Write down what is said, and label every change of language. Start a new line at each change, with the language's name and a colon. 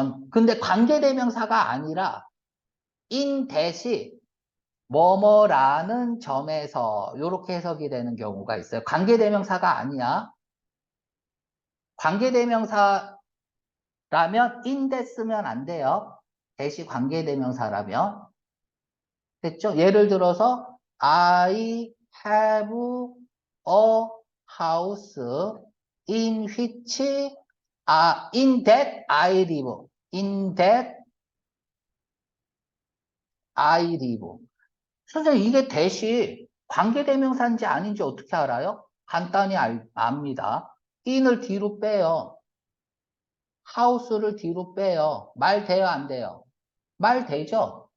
Korean: 근데 관계대명사가 아니라 in that이 뭐뭐라는 점에서 이렇게 해석이 되는 경우가 있어요. 관계대명사가 아니야. 관계대명사라면 in that 쓰면 안 돼요. 대시 관계대명사라면. 됐죠?
English: 예를 들어서 I have a house in which in that I live. in that I live.
Korean: 선생님 이게 대시 관계대명사인지 아닌지 어떻게 알아요? 간단히 압니다. in을 뒤로 빼요. house를 뒤로 빼요. 말 돼요, 안 돼요? 말 되죠?